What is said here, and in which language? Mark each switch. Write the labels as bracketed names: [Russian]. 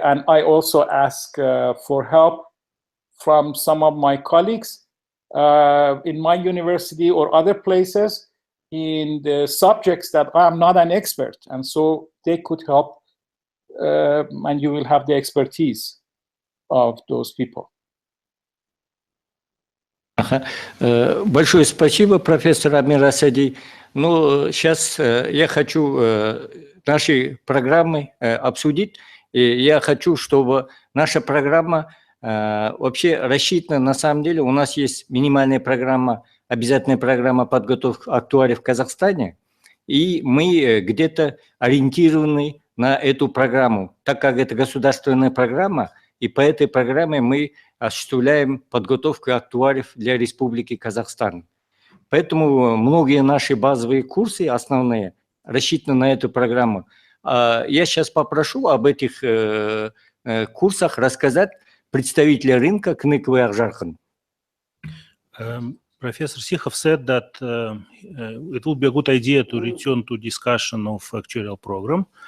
[English] And I also ask for help from some of my colleagues in my university or other places in the subjects that I'm not an expert. And so they could help, and you will have the expertise of those people. [Russian] Большое спасибо, профессор Амир Асади. Ну, сейчас я хочу наши программы обсудить. И я хочу, чтобы наша программа вообще рассчитана, на самом деле, у нас есть минимальная программа, обязательная программа подготовки актуариев в Казахстане, и мы где-то ориентированы на эту программу, так как это государственная программа, и по этой программе мы осуществляем подготовку актуариев для Республики Казахстан. Поэтому многие наши базовые курсы, основные, рассчитаны на эту программу. Я сейчас попрошу об этих курсах рассказать представителя рынка Кныковой Акжархан. [English] Professor Sikhov said that it would be a good idea to return to discussion of actuarial program.